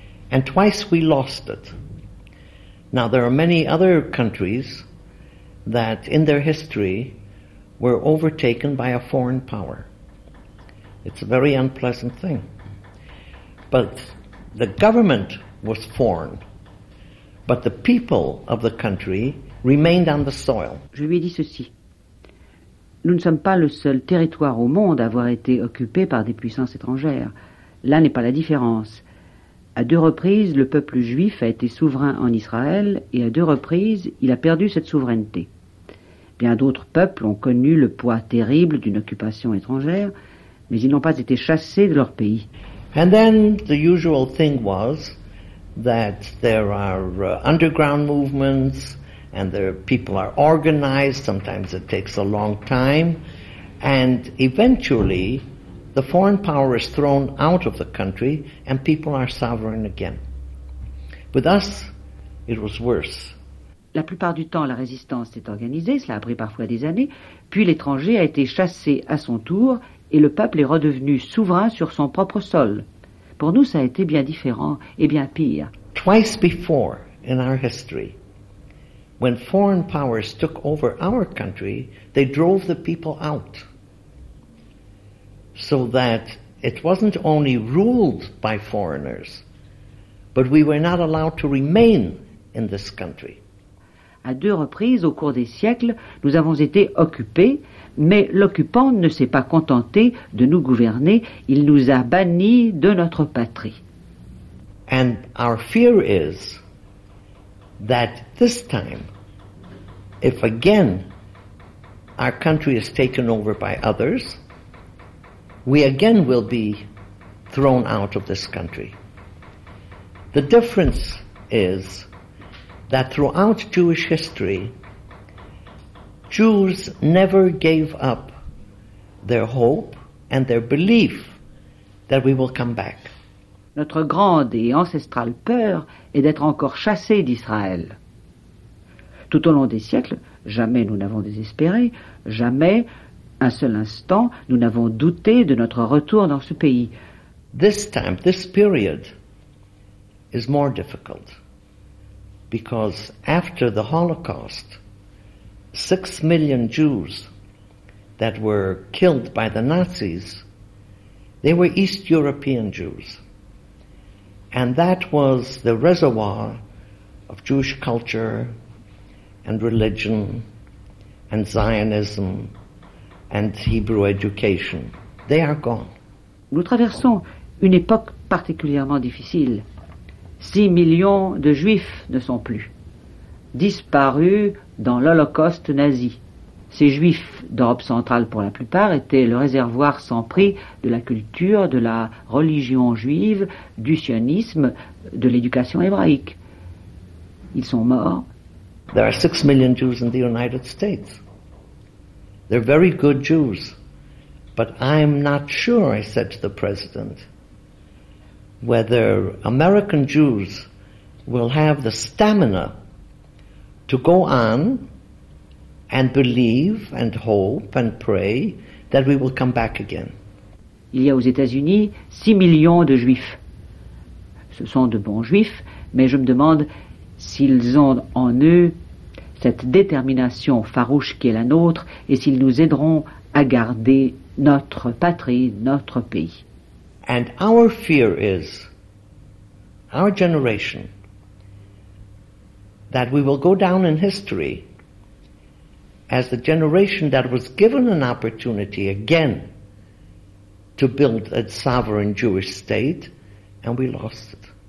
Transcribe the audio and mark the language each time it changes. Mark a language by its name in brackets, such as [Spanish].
[English] And twice we lost it. Now, there are many other countries that in their history were overtaken by a foreign power. It's a very unpleasant thing. But the government was formed. But the people of the country remained on the soil. [French] Je lui ai dit ceci. Nous ne sommes pas le seul territoire au monde à avoir été occupé par des puissances étrangères. Là n'est pas la différence. À deux reprises, le peuple juif a été souverain en Israël et à deux reprises, il a perdu cette souveraineté. Bien d'autres peuples ont connu le poids terrible d'une occupation étrangère, mais ils n'ont pas été chassés de leur pays. [English] And then the usual thing was that there are underground movements and the people are organized, sometimes it takes a long time, and eventually the foreign power is thrown out of the country and people are sovereign again. With us, it was worse. [French] La plupart du temps, la résistance s'est organisée, cela a pris parfois des années, puis l'étranger a été chassé à son tour et le peuple est redevenu souverain sur son propre sol. Pour nous, ça a été bien différent et bien pire. [English] Twice before in our history, when foreign powers took over our country, they drove the people out. So that it wasn't only ruled by foreigners, but we were not allowed to remain in this country. [French] À deux reprises, au cours des siècles, nous avons été occupés, mais l'occupant ne s'est pas contenté de nous gouverner, il nous a bannis de notre patrie. [English] And our fear is that this time, if again our country is taken over by others, we again will be thrown out of this country. The difference is that throughout Jewish history, Jews never gave up their hope and their belief that we will come back. [French] Notre grande et ancestrale peur est d'être encore chassés d'Israël. Tout au long des siècles, jamais nous n'avons désespéré, jamais, un seul instant, nous n'avons douté de notre retour dans ce pays. [English] This time, this period is more difficult. Because after the Holocaust, 6 million Jews that were killed by the Nazis, they were East European Jews. And that was the reservoir of Jewish culture and religion and Zionism and Hebrew education. They are gone. [French] Nous traversons une époque particulièrement difficile. 6 millions de Juifs ne sont plus. Disparus dans l'Holocauste nazi. Ces Juifs d'Europe centrale pour la plupart étaient le réservoir sans prix de la culture, de la religion juive, du sionisme, de l'éducation hébraïque. Ils sont morts. [English] There are 6 million Jews in the United States. They're very good Jews. But I'm not sure, I said to the president, whether American Jews will have the stamina to go on and believe and hope and pray that we will come back again. [French] Il y a aux États-Unis 6 millions de Juifs. Ce sont de bons Juifs, mais je me demande s'ils ont en eux cette détermination farouche qui est la nôtre et s'ils nous aideront à garder notre patrie, notre pays. [English] And our fear is, our generation, that we will go down in history as the generation that was given an opportunity again to build a sovereign Jewish state, and we lost it.